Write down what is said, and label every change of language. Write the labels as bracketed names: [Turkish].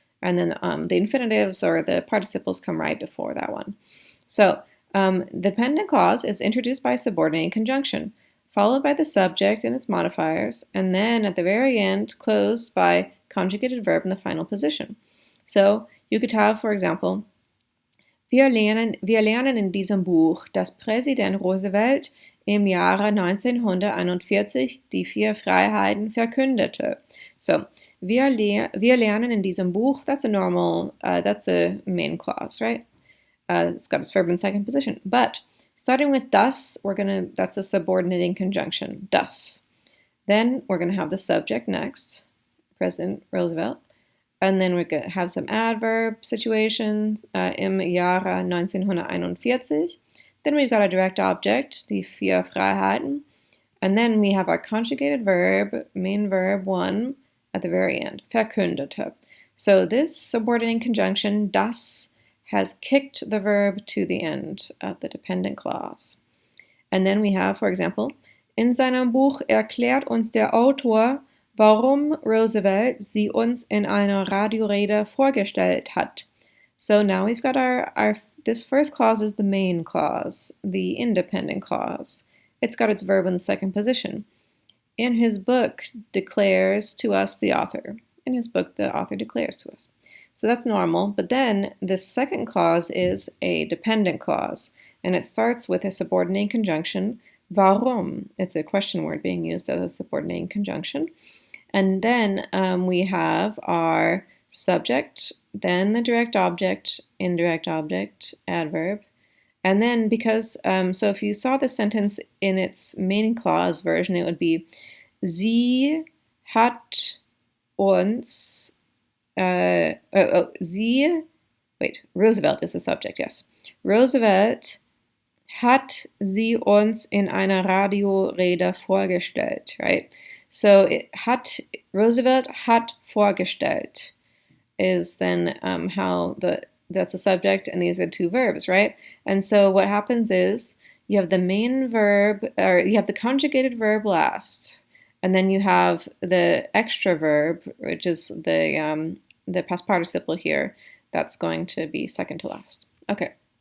[English] And then the infinitives or the participles come right before that one. So dependent clause is introduced by subordinating conjunction, followed by the subject and its modifiers, and then at the very end, closed by conjugated verb in the final position. So you could have, for example, [German] wir lernen in diesem Buch, dass Präsident Roosevelt im Jahre 1941 die vier Freiheiten verkündete. [English] So, [German] wir lernen in diesem Buch, [English] that's a main clause, right? It's got its verb in second position. But starting with das, that's a subordinating conjunction, das. Then we're going to have the subject next, President Roosevelt. And then we're going to have some adverb situations, [German] im Jahre 1941. [English] Then we've got a direct object, [German] die vier Freiheiten. [English] And then we have our conjugated verb, main verb 1, at the very end, verkündete. So this subordinating conjunction, das, has kicked the verb to the end of the dependent clause. And then we have, for example, [German] in seinem Buch erklärt uns der Autor, warum Roosevelt sie uns in einer Radiorede vorgestellt hat. [English] So now we've got this first clause is the main clause, the independent clause. It's got its verb in the second position. In his book declares to us the author. In his book, the author declares to us. So that's normal, but then the second clause is a dependent clause, and it starts with a subordinating conjunction, warum. It's a question word being used as a subordinating conjunction. And then we have our subject, then the direct object, indirect object, adverb. And then because, so if you saw the sentence in its main clause version, it would be, [German] sie hat uns, [English] Roosevelt is the subject, yes. [German] Roosevelt hat sie uns in einer Radiorede vorgestellt, right? [English] So [German] Roosevelt hat vorgestellt [English] is then that's the subject and these are two verbs, right? And so what happens is you have the main verb, or you have the conjugated verb last, and then you have the extra verb, which is the past participle here, that's going to be second to last. Okay.